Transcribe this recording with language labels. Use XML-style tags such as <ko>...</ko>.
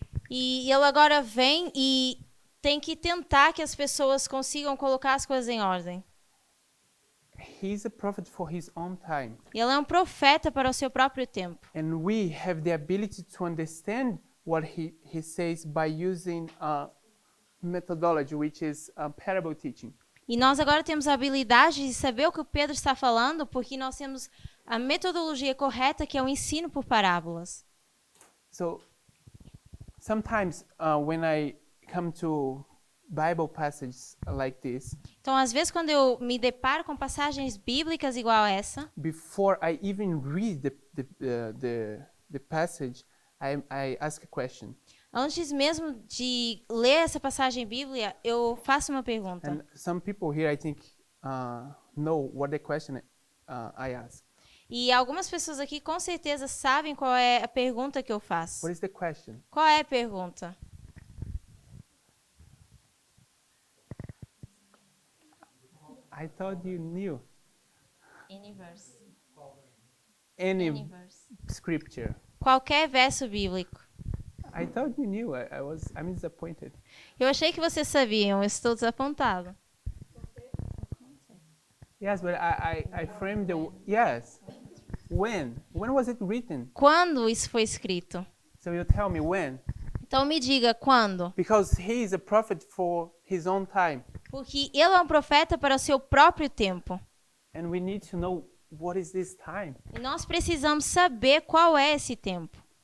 <pt>E ele agora vem e tem que tentar que as pessoas consigam colocar as coisas em ordem.</pt> <en>He's a prophet for his own time.</en> <pt>Ele é um profeta para o seu próprio tempo.</pt> <en>And we have the ability to understand what he says by using a methodology, which is parable teaching.</en> <pt>E nós agora temos a habilidade de saber o que o Pedro está falando, porque nós temos a metodologia correta, que é o ensino por parábolas.</pt> <en>So sometimes when I come to Bible passages like this,</en> <pt>Então, às vezes, quando eu me deparo com passagens bíblicas igual a essa,</pt> <en>before I even read the passage, I ask a question.</en> <pt>antes mesmo de ler essa passagem bíblica, eu faço uma pergunta.</pt> <en>And some people here, I think, know what the question I ask.</en> <pt>E algumas pessoas aqui com certeza sabem qual é a pergunta que eu faço.</pt> <en>What is the question?</en> <pt>Qual é a pergunta?</pt> <en>I thought you knew. Universe. Any scripture.</en> <pt>Qualquer verso bíblico.</pt> <en>I thought you knew. I'm disappointed.</en> <pt>Eu achei que vocês sabiam, eu estou desapontado.</pt> <en>Yes, but I framed yes. When was it written?</en> <pt>Quando isso foi escrito?</pt> <en>So you tell me when.</en> <pt>Então me diga quando.</pt> <en>Because he is a prophet for his own time.</en> <pt>Porque ele é um profeta para o seu próprio tempo.</pt> <en>And we need to know what is this time.</en> <pt>E nós precisamos saber qual é esse tempo.</pt>